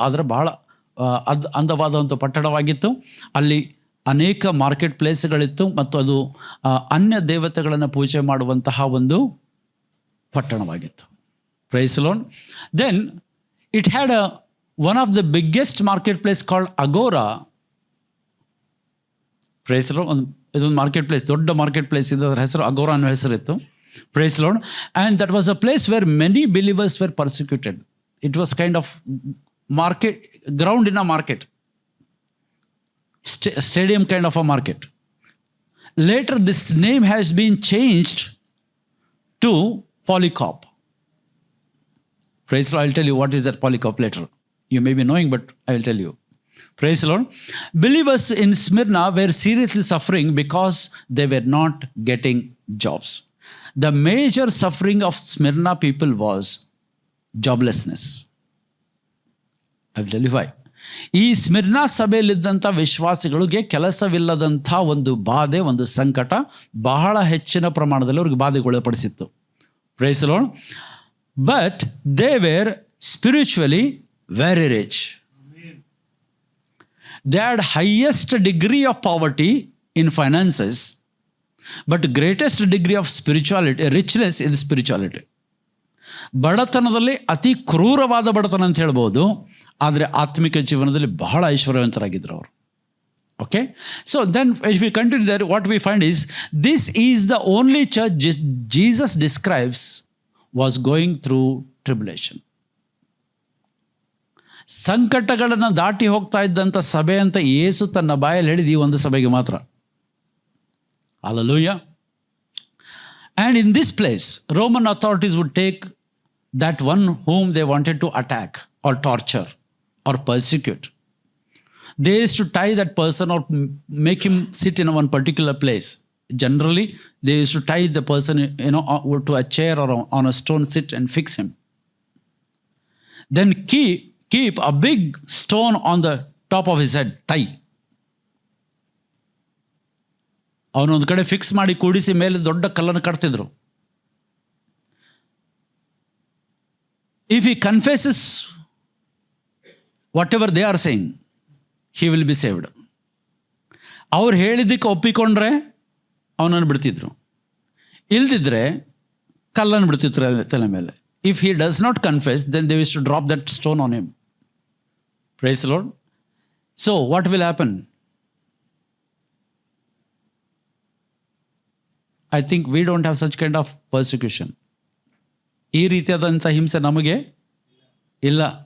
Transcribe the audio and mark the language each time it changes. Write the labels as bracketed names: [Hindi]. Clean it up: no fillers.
[Kannada] ಆದರೆ ಬಹಳ ಅಂದವಾದಂಥ ಪಟ್ಟಣವಾಗಿತ್ತು. ಅಲ್ಲಿ ಅನೇಕ ಮಾರ್ಕೆಟ್ ಪ್ಲೇಸ್ಗಳಿತ್ತು ಮತ್ತು ಅದು ಅನ್ಯ ದೇವತೆಗಳನ್ನು ಪೂಜೆ ಮಾಡುವಂತಹ ಒಂದು ಪಟ್ಟಣವಾಗಿತ್ತು. [English] Praise the lord. Then it had one of the biggest market place called agora. Praise the lord. [Kannada] ಇದೊಂದು ಮಾರ್ಕೆಟ್ ಪ್ಲೇಸ್, ದೊಡ್ಡ ಮಾರ್ಕೆಟ್ ಪ್ಲೇಸ್ ಇದೆ, ಅದರ ಹೆಸರು ಅಗೋರಾ ಅನ್ನೋ ಹೆಸರಿತ್ತು. [English] Praise the Lord. And that was a place where many believers were persecuted. It was kind of market, ground in a market, stadium kind of a market. Later this name has been changed to Polycarp. Praise the Lord. I'll tell you what is that Polycarp later. You may be knowing, but I will tell you. Praise the Lord. Believers in Smyrna were seriously suffering because they were not getting jobs. The major suffering of Smyrna people was joblessness. I will tell you why. [Kannada] ಈ ಸ್ಮಿರ್ನಾ ಸಭೆಯಲ್ಲಿದ್ದಂಥ ವಿಶ್ವಾಸಿಗಳಿಗೆ ಕೆಲಸವಿಲ್ಲದಂಥ ಒಂದು ಬಾಧೆ, ಒಂದು ಸಂಕಟ ಬಹಳ ಹೆಚ್ಚಿನ ಪ್ರಮಾಣದಲ್ಲಿ ಅವ್ರಿಗೆ ಬಾಧೆಗೊಳಪಡಿಸಿತ್ತು. [English] Praise the lord. But they were spiritually very rich. They had highest degree of poverty in finances, but greatest degree of spirituality, richness in spirituality. [Kannada] ಬಡತನದಲ್ಲಿ ಅತಿ ಕ್ರೂರವಾದ ಬಡತನ ಅಂತ ಹೇಳ್ಬೋದು, ಆದರೆ ಆತ್ಮಿಕ ಜೀವನದಲ್ಲಿ ಬಹಳ ಐಶ್ವರ್ಯವಂತರಾಗಿದ್ದರು ಅವರು. Okay. [English] So then if you continue there, what we find is this is the only church Jesus describes was going through tribulation. [Kannada] ಸಂಕಟಗಳನ್ನು ದಾಟಿ ಹೋಗ್ತಾ ಇದ್ದಂಥ ಸಭೆ ಅಂತ ಯೇಸು ತನ್ನ ಬಾಯಲ್ಲಿ ಹೇಳಿದ ಈ ಒಂದು ಸಭೆಗೆ ಮಾತ್ರ. [English] Hallelujah. And in this place, Roman authorities would take that one whom they wanted to attack or torture or persecute. They used to tie that person or make him sit in one particular place. Generally, they used to tie the person, to a chair or on a stone, sit and fix him. Then keep a big stone on the top of his head, tie. [Kannada] ಅವನೊಂದು ಕಡೆ fix ಮಾಡಿ ಕೂಡಿಸಿ ಮೇಲೆ ದೊಡ್ಡ ಕಲ್ಲನ್ನು ಕಟ್ತಿದ್ರು. [English] If he confesses whatever they are saying, he will be saved. [Kannada] ಅವ್ರು ಹೇಳಿದ್ದಕ್ಕೆ ಒಪ್ಪಿಕೊಂಡ್ರೆ ಅವನನ್ನು ಬಿಡ್ತಿದ್ರು, ಇಲ್ದಿದ್ರೆ ಕಲ್ಲನ್ನು ಬಿಡ್ತಿದ್ರು ತಲೆ ಮೇಲೆ. [English] If he does not confess, then they used to drop that stone on him. Praise the Lord. So what will happen? I think we don't have such kind of persecution. [Kannada] ಈ ರೀತಿಯಾದಂಥ ಹಿಂಸೆ ನಮಗೆ ಇಲ್ಲ.